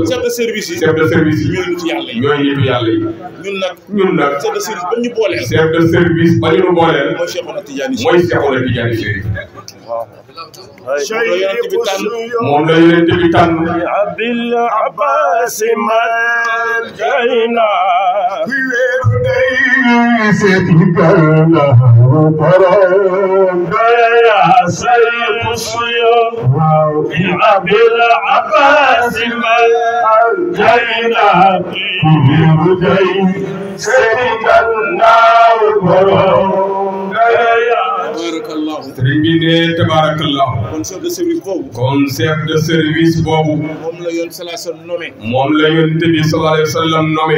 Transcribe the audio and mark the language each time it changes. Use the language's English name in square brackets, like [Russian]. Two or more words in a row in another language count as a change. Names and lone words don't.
[French] chef de service [Wolof] yi. ñooy nitu yàlla yi. ñun nag. [French] chef de service [Wolof] ba ñu booleel. mooy Cheikhuna Tidiane Chérif. moom la yonent bi tànn. [Arabic] أبي العباس من أنجينا. بالعباس من أنجينا tabarakallah. [Wolof] kon [French] chef de service [Wolof] boobu. moom la yoon bi [Arabic] صلى الله عليه وسلم [Wolof] nommé.